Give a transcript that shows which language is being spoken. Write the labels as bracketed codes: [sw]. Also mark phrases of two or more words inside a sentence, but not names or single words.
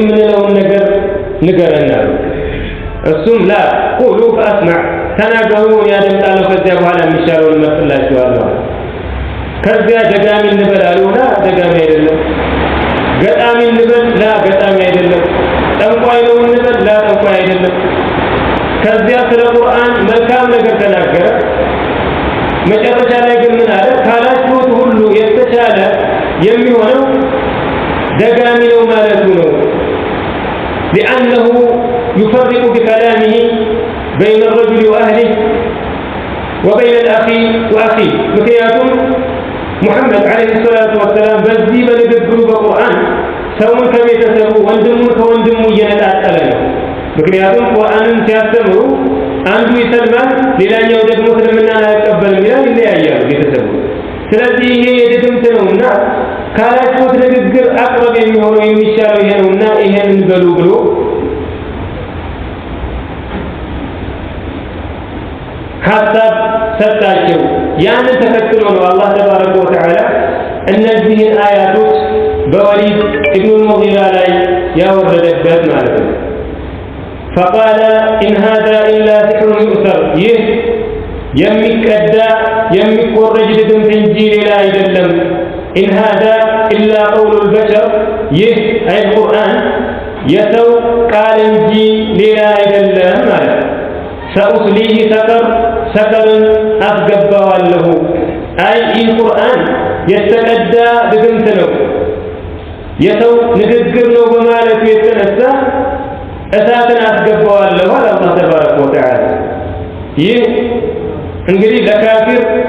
[am] የምንለውን ነገር ንገረን አሉ። እሱም [ar] لا قولوا فاسمع [am] ተናገሩ ያደምጣለሁ ከዚያ በኋላ የሚሻለውን እመርጥላችኋለሁ። ከዚያ ደጋሚ እንበል አሉና ደጋሚ አይደለም። ገጣሚ እንበል ላ ገጣሚ አይደለም። ጠንቋይ ነው እንበል ላ ጠንቋይ አይደለም። ከዚያ ስለ ቁርአን መልካም ነገር ተናገረ። መጨረሻ ላይ ግን ምን አለ? ካላችሁት ሁሉ የተሻለ የሚሆነው ደጋሚ ነው ማለቱ ነው። [ar] لأنه يفرق بكلامه بين الرجل وأهله وبين الأخي وأخيه. [am] ምክንያቱም ሙሐመድ [ar] عليه الصلاة والسلام [am] በዚህ በንግግሩ በቁርአን ሰውን ከቤተሰቡ ወንድሙን ከወንድሙ እየነጣጠለ ነው። ምክንያቱም ቁርአንን ሲያስተምሩ አንዱ ይሰልማል፣ ሌላኛው ደግሞ እስልምናን አይቀበልም ይላል፣ ይለያያሉ ቤተሰቡ። ስለዚህ ይሄ የድግምት ነውና ካላችሁት ንግግር አቅረብ የሚሆነው የሚሻለው ይሄ ነውና ይሄንን በሉ ብሎ ሐሳብ ሰጣቸው። ያንን ተከትሎ ነው አላህ [ar] تبارك وتعالى [am] እነዚህን አያቶች በወሊድ ኢብኑ ሙጊራ ላይ ያወረደበት ማለት ነው። [ar] فقال إن هذا إلا سحر يؤثر [am] ይህ የሚቀዳ የሚቆረጅ ድግምት እንጂ ሌላ አይደለም። [ar] إن هذا إلا قول البشر [am] ይህ አይ ቁርአን የሰው ቃል እንጂ ሌላ አይደለም ማለት ነው። [ar] سأصليه سقر [am] ሰቀርን አስገባዋለሁ። አይ ይህ ቁርአን የተቀዳ ድግምት ነው የሰው ንግግር ነው በማለቱ የተነሳ እሳትን አስገባዋለሁ አለ አላህ [ar] تبارك وتعالى። [am] ይህ እንግዲህ ለካፊር